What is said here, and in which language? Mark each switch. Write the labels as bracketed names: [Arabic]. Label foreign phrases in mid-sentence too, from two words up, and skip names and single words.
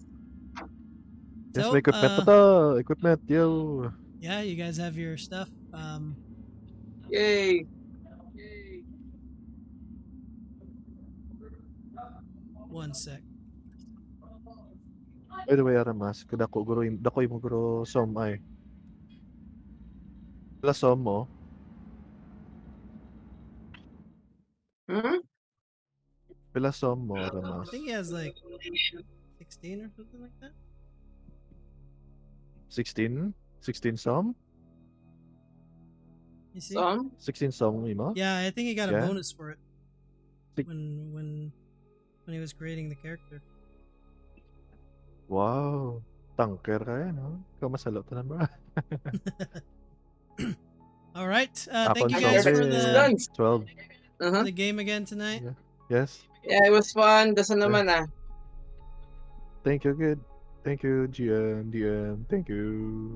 [English] Yes, So, [Filipino] may equipment na to. Equipment, yo. [English] yeah, you guys have your stuff. Yay. One sec. By the way, [Hiligaynon] Aramas, dako mo guro som ay. Pila som mo? Hmm? Pila som mo, [English] I [Hiligaynon] Aramas? [English] think he has like 16 or something like that. 16? 16 som? You see? Some? [Hiligaynon] 16 som mo? [English] Yeah, I think he got a Yeah? bonus for it Six- when he was creating the character. [Filipino] Wow. Tanker ka yan, no? [Hiligaynon] Ikaw masalo ta bro. [English] All right. [Hiligaynon] Ako [English] Thank you and guys Zombie, for Guns. 12. Uh-huh. the game again tonight. Yeah. Yes. Yeah, it was fun. Dasa Yeah. [Hiligaynon] naman ah. [English] Thank you, good. Thank you, GM, DM. Thank you.